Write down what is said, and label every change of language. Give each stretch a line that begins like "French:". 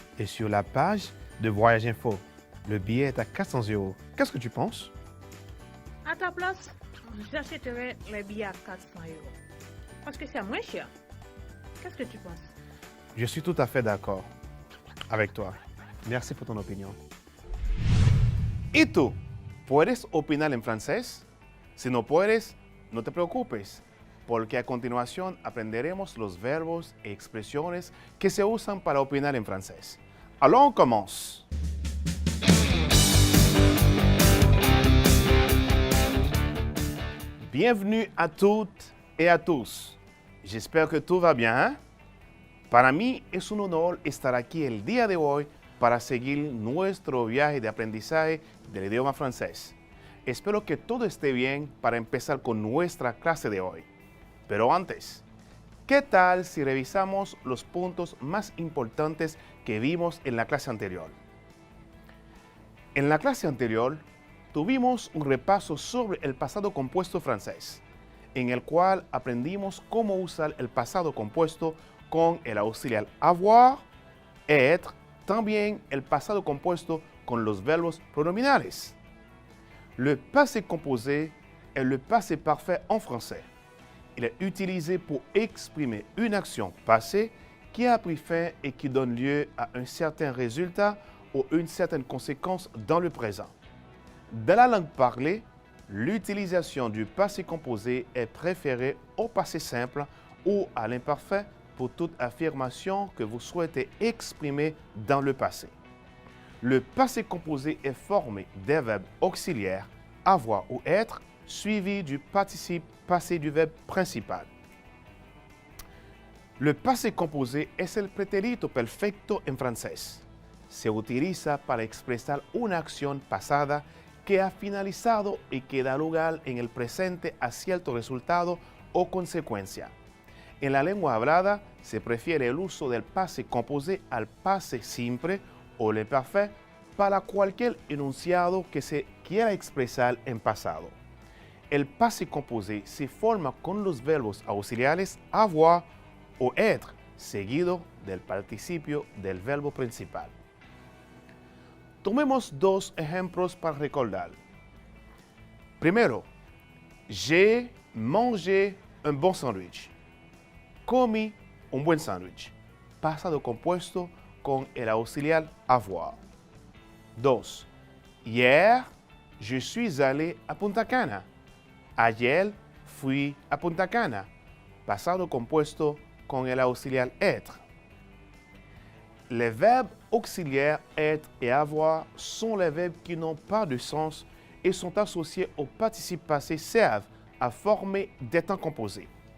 French: Et sur la page de Voyage Info, le billet est à 400 €. Qu'est-ce que tu penses? À ta place, j'achèterais les billets à 400 €. Parce que c'est moins cher. Qu'est-ce que tu penses? Je suis tout à fait d'accord avec toi.
Spanish: Merci por tu opinión. ¿Y tú? ¿Puedes opinar en francés? Si no puedes, no te preocupes, porque a continuación aprenderemos los verbos y expresiones que se usan para opinar en francés.
French: Alors, on commence. Bienvenue à toutes et à tous. J'espère que tout va bien, ¿eh?
Spanish: Para mí es un honor estar aquí el día de hoy para seguir nuestro viaje de aprendizaje del idioma francés. Espero que todo esté bien para empezar con nuestra clase de hoy. Pero antes, ¿qué tal si revisamos los puntos más importantes que vimos en la clase anterior? En la clase anterior, tuvimos un repaso sobre el pasado compuesto francés, en el cual aprendimos cómo usar el pasado compuesto con el auxiliar avoir, être, también el pasado compuesto con los verbos pronominales.
French: Le passé composé est le passé parfait en français. Il est utilisé pour exprimer une action passée qui a pris fin et qui donne lieu à un certain résultat ou une certaine conséquence dans le présent. Dans la langue parlée, l'utilisation du passé composé est préférée au passé simple ou à l'imparfait pour toute affirmation que vous souhaitez exprimer dans le passé. Le passé composé est formé des verbes auxiliaires avoir ou être suivi du participe passé du verbe principal. Le passé composé
Spanish: es el pretérito perfecto en francés. Se utiliza para expresar una acción pasada que ha finalizado y que da lugar en el presente a cierto resultado o consecuencia. En la lengua hablada se prefiere el uso del passé composé al passé simple o l'imparfait para cualquier enunciado que se quiera expresar en pasado. El passé composé se forma con los verbos auxiliares avoir o être, seguido del participio del verbo principal. Tomemos dos ejemplos para recordar.
French: Primero, j'ai mangé un bon sandwich.
Spanish: Comí un buen sándwich. Pasado compuesto con el auxiliar avoir. 2.
French: Hier, je suis allé a Punta Cana.
Spanish: Ayer fui a Punta Cana. Pasado compuesto con el auxiliar être.
French: Les verbes auxiliaires être et avoir sont les verbes qui n'ont pas de sens et sont associés au participe passé servent a former des temps composés.